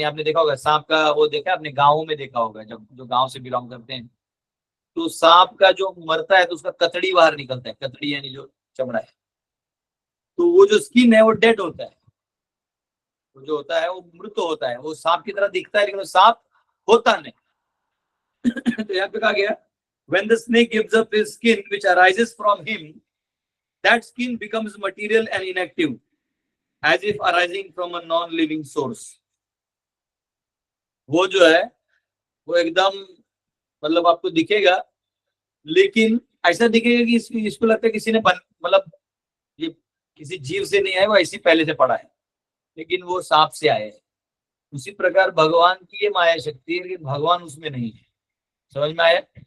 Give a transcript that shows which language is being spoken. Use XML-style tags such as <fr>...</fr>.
<hi>यानी आपने देखा होगा सांप का, वो देखा अपने गाँव में देखा होगा, जब जो गाँव से बिलोंग करते हैं, तो सांप का जो मरता है तो उसका कतड़ी बाहर निकलता है। कतड़ी यानी जो चमड़ा है, तो वो जो स्किन है वो डेड होता है, वो जो होता है वो मृत होता है। वो सांप की तरह दिखता है लेकिन वो सांप होता नहीं। तो यहाँ पे कहा गया</hi> <en>when the snake gives up his skin which arises from him, that skin becomes material and inactive as if arising from a non-living source.</en> <hi>वो जो है वो एकदम मतलब आपको दिखेगा, लेकिन ऐसा दिखेगा कि इसको लगता है किसी ने मतलब ये किसी जीव से नहीं आया, वो ऐसी पहले से पड़ा है, लेकिन वो सांप से आए हैं। उसी प्रकार भगवान की ये माया शक्ति है, लेकिन भगवान उसमें नहीं है। समझ में आया?</hi>